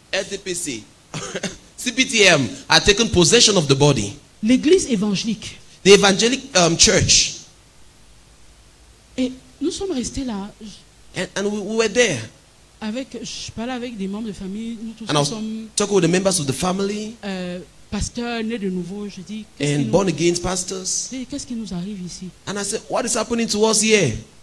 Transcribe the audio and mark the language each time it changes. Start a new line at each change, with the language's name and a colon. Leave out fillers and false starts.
English: LDPC, CPTM had taken possession of the body.
French: L'église évangélique.
English: The evangelic church.
French: Et nous sommes restés là.
English: And we were there.
French: Je parlais avec des membres de famille. Nous tous
English: And I was
French: sommes
English: talking with the members of the family
French: pasteurs nés de nouveau. Je dis,
English: and born again pastors.
French: qu'est-ce qui nous arrive ici?
English: And I said, what is happening to us here?